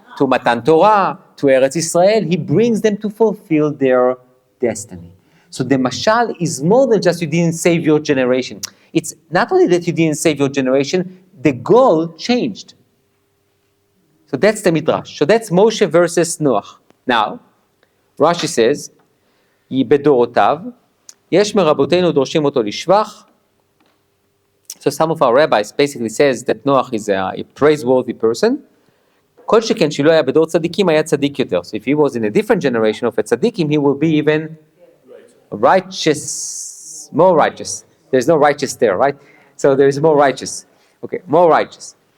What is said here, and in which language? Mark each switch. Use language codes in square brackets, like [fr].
[en] To Matan Torah, to Eretz Israel. He brings them to fulfill their destiny. So the mashal is more than just you didn't save your generation. It's not only that you didn't save your generation, the goal changed. So that's the Midrash. So that's Moshe versus Noach. Now, Rashi says, [he] בדורותיו, יש מרבותינו דורשים אותו לשבח. [en] So some of our rabbis basically says that Noach is a praiseworthy person. [he] כל שכן שלא היה בדור צדיקים היה צדיק יותר. [en] So if he was in a different generation of a tzadikim, he will be even righteous, more righteous. There's no righteous there, right? So there is more righteous. Okay, more righteous.